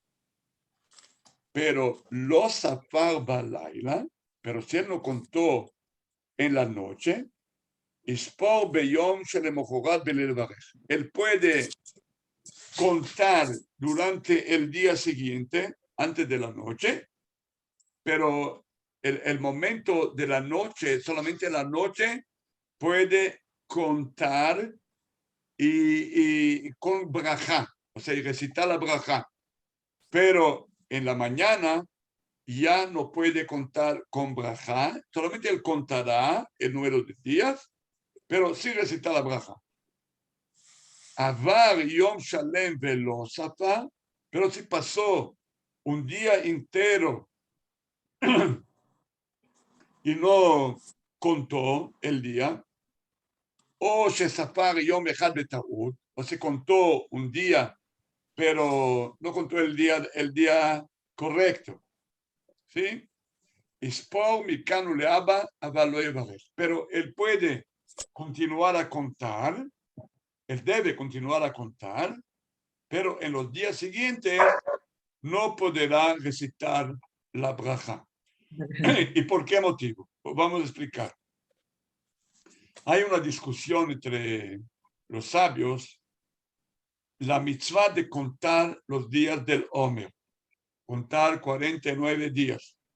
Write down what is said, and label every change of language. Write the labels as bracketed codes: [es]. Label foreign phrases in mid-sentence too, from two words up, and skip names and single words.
[es] Pero pero si él no contó en la noche, él puede contar durante el día siguiente, antes de la noche, pero el momento de la noche, solamente la noche, puede contar y con brajá, o sea, y recitar la brajá. Pero en la mañana ya no puede contar con brajá, solamente él contará el número de días, pero sí recitar la brajá. [he] עבר יום שלם ולא ספר, [es] pero si pasó un día entero y no contó el día, o [he] שספר יום אחד בטעות, [es] o se contó un día, pero no contó el día correcto, ¿sí? [he] יספור מכאן ולהבא אבל לא יברך. [es] Pero él puede continuar a contar, él debe continuar a contar, pero en los días siguientes no podrá recitar la braja. ¿Y por qué motivo? Pues vamos a explicar. Hay una discusión entre los sabios, la mitzvah de contar los días del Omer, contar 49 días.